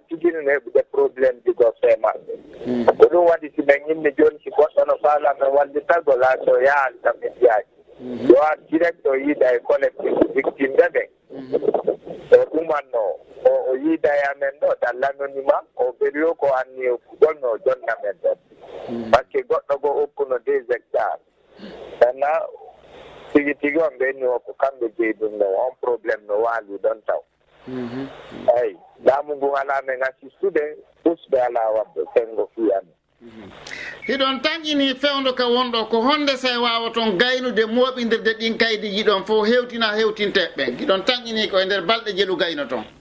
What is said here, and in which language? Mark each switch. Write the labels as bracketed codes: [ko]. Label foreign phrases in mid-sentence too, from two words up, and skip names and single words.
[ff] tigino no heɓude probléme digo fee maɓɓe ko ɗum waɗi si men yimmi jooni si goɗɗo no faala men wallitagol ha so yaali kam ɓe mbiyaji yo a direct o yiida e collectif victime ɓe o ɗumanno o yiida e amen ɗo [fr] dans l'anonymat [ff] o ɓerio ko anni golno o jonnamen ɗon [fr] par ce que [ff] goɗɗo go hokkuno 2 hectares maintenant tigi tigi on ɓenni o ko kamɓe jeyi ɗum no on probléme no waali ɗon taw eyi laamu ngu alamen assistude usɓe ala wadde sengo fiyami hiɗon taƴƴini fewndo ka wonɗo ko honde say wawa toon gaynude moɓidirde ɗin kaydi jiɗon fof hewtina hewtinteɓe hiɗon taƴƴini ko e nder balɗe jelu gayno toon